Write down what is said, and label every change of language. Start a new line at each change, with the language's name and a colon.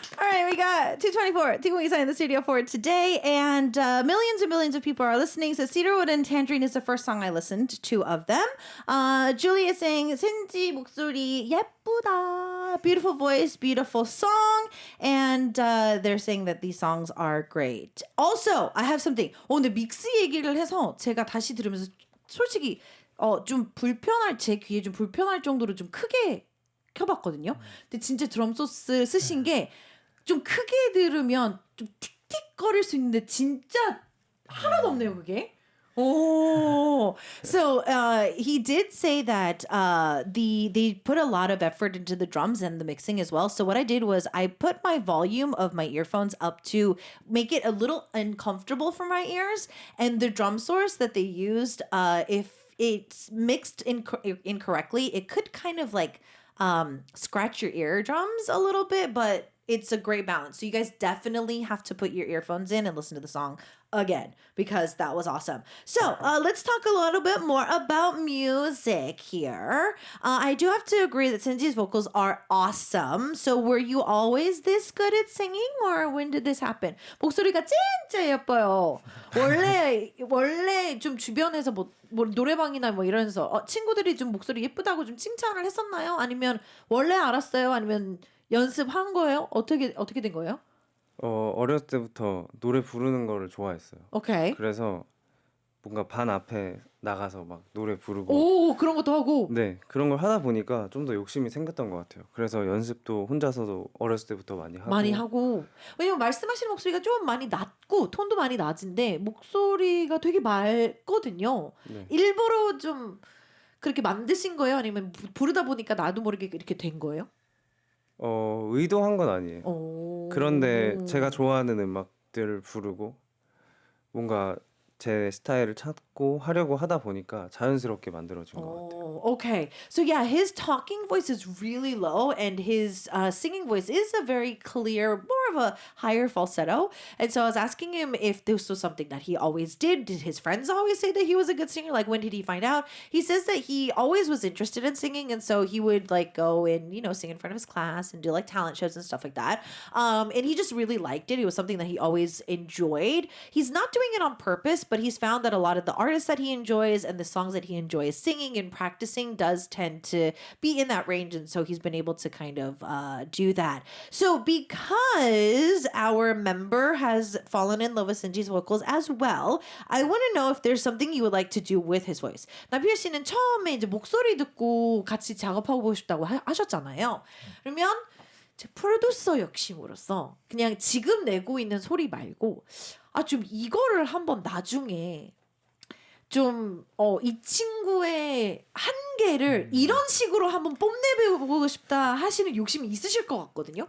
English: All right, we got 224 Tingwei in the studio for today, and millions and millions of people are listening. So Cedarwood and Tangerine is the first song I listened to, 2 of them. Julie is saying,
Korean: 센지 목소리 예쁘다.
English: Beautiful voice, beautiful song. And they're saying that these songs are great. Also, I have something.
Korean: 근데 믹스 얘기를 해서 제가 다시 들으면서 솔직히 좀 불편할, 제 귀에 좀 불편할 정도로 좀 크게 켜봤거든요. 근데 진짜 드럼 소스 쓰신 게 좀 크게 들으면 좀 틱틱거릴 수 있는데 진짜 하나도 없네요, 그게.
English: Oh, so he did say that they put a lot of effort into the drums and the mixing as well. So what I did was I put my volume of my earphones up to make it a little uncomfortable for my ears, and the drum source that they used, if it's mixed incorrectly, it could kind of like scratch your eardrums a little bit, but it's a great balance. So you guys definitely have to put your earphones in and listen to the song again because that was awesome. So let's talk a little bit more about music here. I do have to agree that Senji's vocals are awesome. So were you always this good at singing or when did this happen?
Korean: 목소리가 진짜 예뻐요. 원래 좀 주변에서 뭐 노래방이나 뭐 이러면서 친구들이 좀 목소리 예쁘다고 좀 칭찬을 했었나요? 아니면 원래 알았어요? 아니면 연습한 거예요? 어떻게 된 거예요? 어렸을 때부터 노래 부르는 거를 좋아했어요. 오케이. 그래서 뭔가 반 앞에 나가서 막 노래 부르고 오, 그런 것도 하고. 네, 그런 걸 하다 보니까 좀 더 욕심이 생겼던 것 같아요. 그래서 연습도 혼자서도 어렸을 때부터 많이 하고. 왜냐면 말씀하시는 목소리가 좀 많이 낮고 톤도 많이 낮은데 목소리가 되게 맑거든요. 네. 일부러 좀 그렇게 만드신 거예요? 아니면 부르다 보니까 나도 모르게 이렇게 된 거예요? 의도한 건 아니에요. 오. 그런데 제가 좋아하는 음악들을 부르고 뭔가 제 스타일을 찾고 하려고 하다 보니까 자연스럽게 만들어진 것 같아요.
English: Oh, okay. So yeah, his talking voice is really low and his singing voice is a very clear, more of a higher falsetto. And so I was asking him if this was something that he always did. Did his friends always say that he was a good singer? Like when did he find out? He says that he always was interested in singing and so he would like go and, sing in front of his class and do like talent shows and stuff like that. And he just really liked it. It was something that he always enjoyed. He's not doing it on purpose, but he's found that a lot of the artists that he enjoys and the songs that he enjoys singing and practicing does tend to be in that range. And so he's been able to kind of do that. So because our member has fallen in love with Senji's vocals as well, I want to know if there's something you would like to do with his voice.
Korean: 나비엘 씨는 처음에 이제 목소리 듣고 같이 작업하고 싶다고 하셨잖아요. 그러면 프로듀서 욕심으로서 그냥 지금 내고 있는 소리 말고 좀 이거를 한번 나중에 좀 이 친구의 한계를 이런 식으로 한번 뽐내보고 싶다 하시는 욕심이 있으실 것 같거든요.